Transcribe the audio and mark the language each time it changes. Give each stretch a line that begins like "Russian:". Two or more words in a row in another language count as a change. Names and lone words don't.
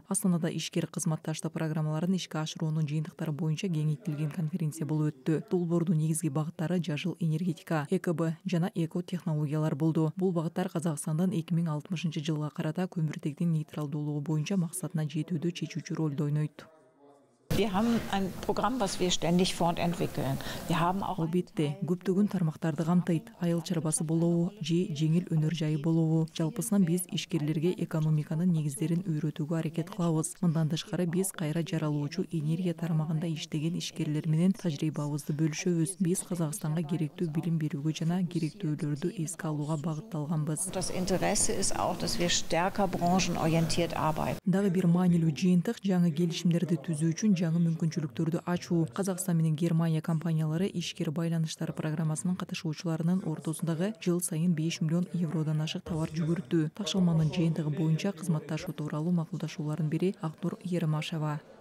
Kyrgyz: Астанада ишкер кызматташтык программаларын ишке ашыруунун жыйынтыктары боюнча кеңейтилген конференция болуп өттү. Долбоордун негизги багыттары жашыл энергетика, ЭКБ жана эко технологиялар болду. Бул багыттар Казакстандын 2060 жылга карата көмүртектин нейтралдуулугу боюнча максатына жетүүдө чечүүчү ролду ойнойт.
German: Wir haben ein Programm, was wir ständig fortentwickeln. Wir haben auch
Kyrgyz: Албетте, көптөгөн тармактарды камтыйт. Айыл чарбасы болобу, же жеңил өнөр жайы болобу. Жалпысынан биз ишкерлерге экономиканын негиздерин үйрөтүүгө аракет кылабыз. Мындан тышкары биз кайра жаралуучу энергия тармагында иштеген ишкерлер менен тажрыйбабызды бөлүшөбүз. Биз Казакстанга керектүү билим берүүгө жана керектүүлөрдү эске алууга багытталганбыз.
German: das Interesse ist auch, dass wir stärker branchenorientiert arbeiten.
Kyrgyz: Дагы бир маанилүү жыйынтык жаңы келишимдерди түзүү үчүн жаңы мүмкүнчүлүктөрдү ачуу. Казакстан менен Германия компаниялары ишкер байланыштар программасынын катышуучуларынын ортосундагы жыл сайын 5 миллион евродон ашык товар жүгүрттү. Такшалманын жыйынтыгы боюнча кызматташуу тууралуу макулдашуулардын бири Актур Еремашева.